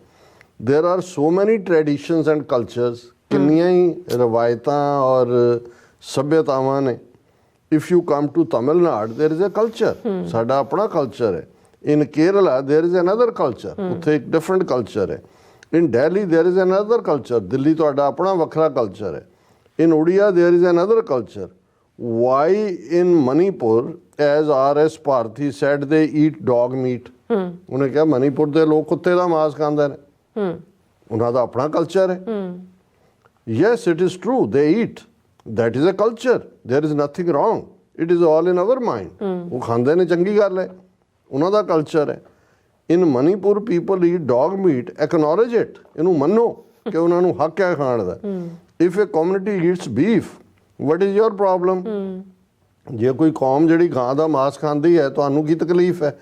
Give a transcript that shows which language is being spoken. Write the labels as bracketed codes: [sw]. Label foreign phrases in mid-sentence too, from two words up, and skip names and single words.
[en] There are so many traditions and cultures, [pa] ਕਿੰਨੀਆਂ ਹੀ ਰਵਾਇਤਾਂ ਔਰ ਸੱਭਿਅਤਾਵਾਂ ਨੇ। [en] If you come to Tamil Nadu there is a culture, [pa] ਸਾਡਾ ਆਪਣਾ ਕਲਚਰ ਹੈ। [en] In Kerala there is another culture, [pa] ਉੱਥੇ ਇੱਕ ਡਿਫਰੈਂਟ ਕਲਚਰ ਹੈ। [en] In Delhi there is another culture, [pa] ਦਿੱਲੀ ਤੁਹਾਡਾ ਆਪਣਾ ਵੱਖਰਾ ਕਲਚਰ ਹੈ। [en] In Odia there is another culture. Why in Manipur, as R.S. Bharti said, they eat dog meat? [pa] ਉਹਨੇ ਕਿਹਾ ਮਨੀਪੁਰ ਦੇ ਲੋਕ ਕੁੱਤੇ ਦਾ ਮਾंस ਖਾਂਦੇ ਨੇ, ਉਹਨਾਂ ਦਾ ਆਪਣਾ ਕਲਚਰ ਹੈ। [en] Yes, it is true, they eat, that is a culture, there is nothing wrong, it is all in our mind। [pa] ਉਹ ਖਾਂਦੇ ਨੇ, ਚੰਗੀ ਗੱਲ ਹੈ, ਉਹਨਾਂ ਦਾ ਕਲਚਰ ਹੈ। [en] In Manipur people eat dog meat, acknowledge it, [pa] ਇਹਨੂੰ ਮੰਨੋ ਕਿ ਉਹਨਾਂ ਨੂੰ ਹੱਕ ਹੈ ਖਾਣ ਦਾ। [en] If a community eats beef, what is your problem? [pa] ਜੇ ਕੋਈ ਕੌਮ ਜਿਹੜੀ ਗਾਂ ਦਾ ਮਾंस ਖਾਂਦੀ ਹੈ, ਤੁਹਾਨੂੰ ਕੀ ਤਕਲੀਫ ਹੈ?